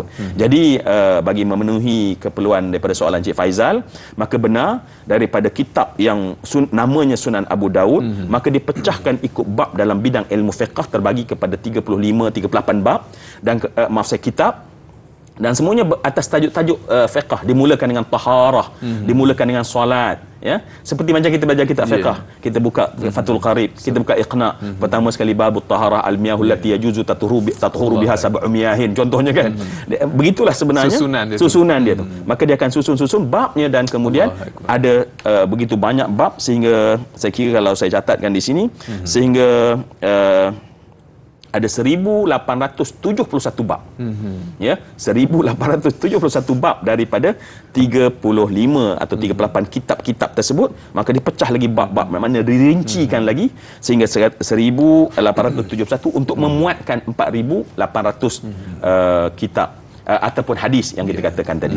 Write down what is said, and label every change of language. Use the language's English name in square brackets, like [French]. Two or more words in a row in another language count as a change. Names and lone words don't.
[Malay] Jadi bagi memenuhi keperluan daripada soalan Cik Faizal, maka benar daripada kitab yang namanya Sunan Abu Daud, maka dipecahkan ikut bab dalam bidang ilmu fiqh, terbagi kepada 38 bab dan maaf saya kitab, dan semuanya atas tajuk-tajuk fiqh. Dimulakan dengan taharah, dimulakan dengan solat, ya, seperti macam kita belajar kitab fiqh, kita buka Fathul Qarib, kita buka Iqna, pertama sekali [Arabic] باب الطهارة المياه التي يجوز التطهر بها سبع مياه, [Malay] contohnya kan. Begitulah sebenarnya susunan dia tu. Maka dia akan susun babnya, dan kemudian ada begitu banyak bab, sehingga saya kira kalau saya catatkan di sini, sehingga ada 1871 bab. Ya, 1871 bab daripada 35 atau 38 kitab-kitab tersebut, maka dipecah lagi bab-bab, maknanya dirincikan lagi sehingga 1871 untuk memuatkan 4800 kitab ataupun hadis yang kita katakan tadi.